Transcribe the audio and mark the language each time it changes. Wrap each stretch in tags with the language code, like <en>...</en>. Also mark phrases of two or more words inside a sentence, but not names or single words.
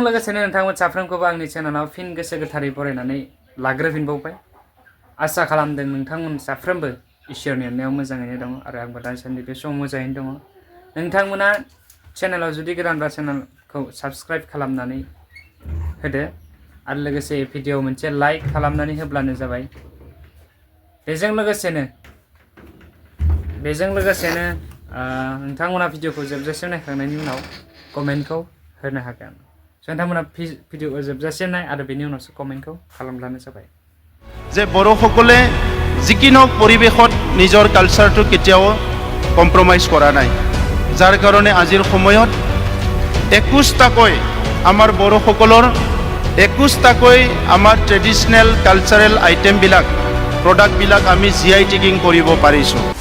<brx>लोगोसेनो नोंथांमोन साफ्रोमखौबो आंनि चेनेलाव फिन गोसो गोथारै बरायनानै लाग्रोफिनबावबाय आसा खालामदों नोंथांमोन साफ्रोमबो इसोरनि अननायाव मोजाङैनो दङ आरो आंबो दासान्दि बे समाव मोजाङैनो दङ नोंथांमोना चेनेलाव जुदि गोदानबा चेनेलखौ साबस्क्राइब खालामनानै होदो आरो लोगोसे भिडिअ मोनसे लाइक खालामनानै होब्लानो जाबाय बेजों लोगोसेनो नोंथांमोना भिडिअखौ जोबजासिम नायखांनायनि उनाव कमेन्टखौ होनो हागोन नोंथांमोना भिडिअखौ जोबजासिम नाय आरो बेनि उनावसो कमेन्टखौ खालामब्लानो जाबाय</brx> <as>যে বড়োসকলে যিকি নহওক পৰিৱেশত নিজৰ কালচাৰটো কেতিয়াও কম্প্ৰমাইজ কৰা নাই যাৰ কাৰণে আজিৰ সময়ত 21টাকৈ আমাৰ বড়োসকলৰ 21টাকৈ আমাৰ</as> <en>traditional cultural</en> <as>আইটেমবিলাক প্ৰডাক্টবিলাক আমি</as> <en>GI tagging</en> <as>কৰিব পাৰিছোঁ</as>